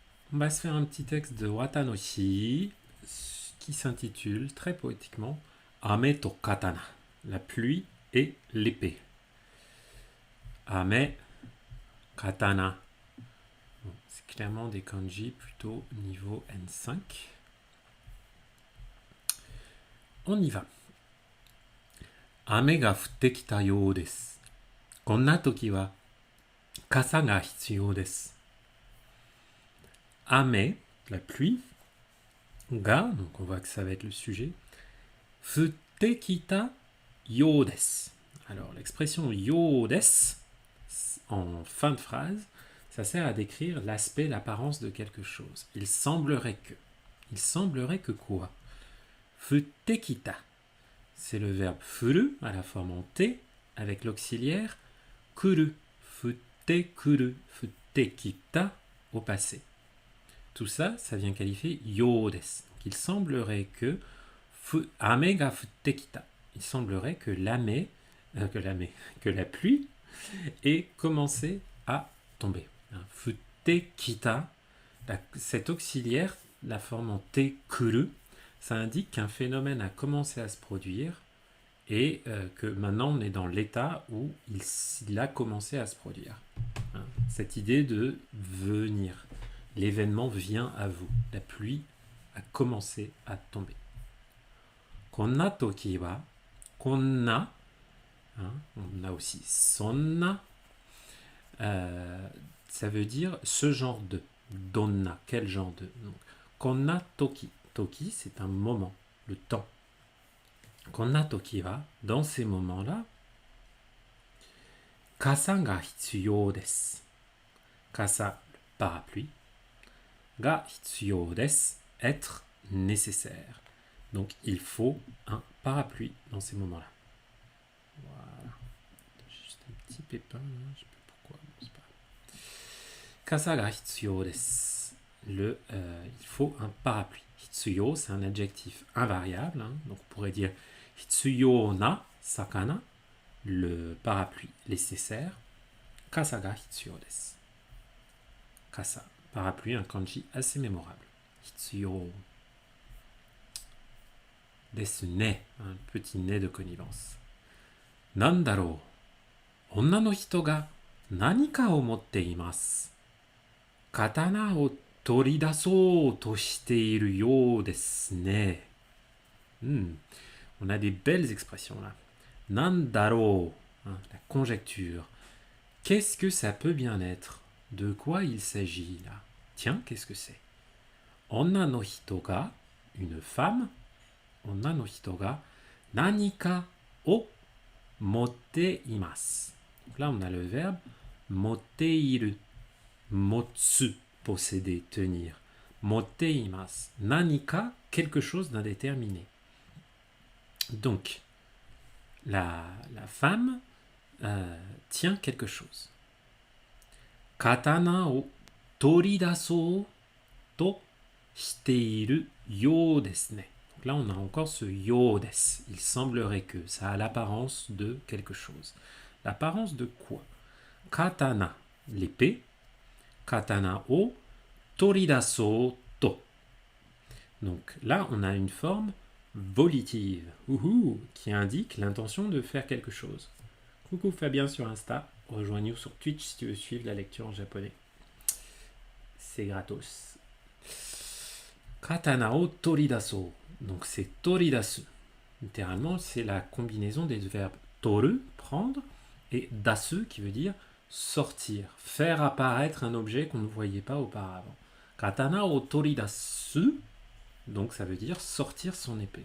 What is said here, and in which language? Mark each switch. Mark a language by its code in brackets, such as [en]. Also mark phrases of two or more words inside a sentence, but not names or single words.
[fr] On va se faire un petit texte de Watanoshi qui s'intitule très poétiquement Ame to katana, la pluie et l'épée. [ja] 雨、刀. [fr] Bon, c'est clairement des kanji plutôt niveau N5. On y va. [ja] 雨が降ってきたようです. こんな時は傘が必要です. [fr] Ame, la pluie. Ga, donc on voit que ça va être le sujet. [ja] 降ってきたようです. [fr] Alors l'expression [ja] ようです [fr] en fin de phrase, ça sert à décrire l'aspect, l'apparence de quelque chose. Il semblerait que. Il semblerait que quoi? [ja] 降ってきた. [fr] C'est le verbe furu à la forme en T avec l'auxiliaire kuru. [ja] 降ってくる。降ってきた [fr] au passé. Tout ça, ça vient qualifier [ja] ようです. [fr] Donc il semblerait que [ja] 雨が降ってきた. [fr] Il semblerait que que la pluie ait commencé à tomber. [ja] 降ってきた, [fr] cet auxiliaire, la forme en T kuru, ça indique qu'un phénomène a commencé à se produire et que maintenant on est dans l'état où il a commencé à se produire. Cette idée de venir. L'événement vient à vous. La pluie a commencé à tomber. [ja] こんな時は、こんな, [fr] on a aussi sonna, ça veut dire ce genre de. Donna, quel genre de. Donc, [ja] こんな時. [fr] Toki, c'est un moment, le temps. [ja] こんな時は, [fr] dans ces moments-là, [ja] 傘が必要です. [fr] Kasa, le parapluie. [ja] が必要です, [fr] être nécessaire. Donc il faut un parapluie dans ces moments-là. Voilà. Juste un petit pépin, là. Je sais pas pourquoi, c'est pas grave. [ja] 傘が必要です. [fr] Il faut un parapluie. Hitsuyo, c'est un adjectif invariable. Donc on pourrait dire [ja] 必要な魚, [fr] le parapluie nécessaire. [ja] 傘が必要です. [fr] Kasa, parapluie, un kanji assez mémorable. [ja] 必要ですね, [fr] un petit nez de connivence. [ja] なんだろう、女の人が何かを持っています. 刀を取り出そうとしているようですね. [fr] On a des belles expressions là. Nandaro, la conjecture. Qu'est-ce que ça peut bien être? De quoi il s'agit là? Tiens, qu'est-ce que c'est? [ja] 女の人が, [fr] une femme. [ja] 女の人が何かを持っています. [fr] Donc là, on a le verbe [ja] 持っている. [fr] Motsu, posséder, tenir. [ja] 持っています. [fr] Nanika, quelque chose d'indéterminé. Donc, la femme tient quelque chose. [ja] 刀を取り出そうとしているようですね. [fr] Donc là, on a encore ce [ja] ようです. [fr] Il semblerait que ça a l'apparence de quelque chose. L'apparence de quoi? Katana, l'épée. [ja] 刀を取り出そうと. [fr] Donc là, on a une forme volitive, qui indique l'intention de faire quelque chose. Coucou Fabien sur Insta, rejoins-nous sur Twitch si tu veux suivre la lecture en japonais. C'est gratos. [ja] 刀を取り出そう. [fr] Donc c'est toridasu. Littéralement, c'est la combinaison des verbes toru, prendre, et dasu, qui veut dire sortir, faire apparaître un objet qu'on ne voyait pas auparavant. [ja] 刀を取り出す, [fr] donc ça veut dire sortir son épée.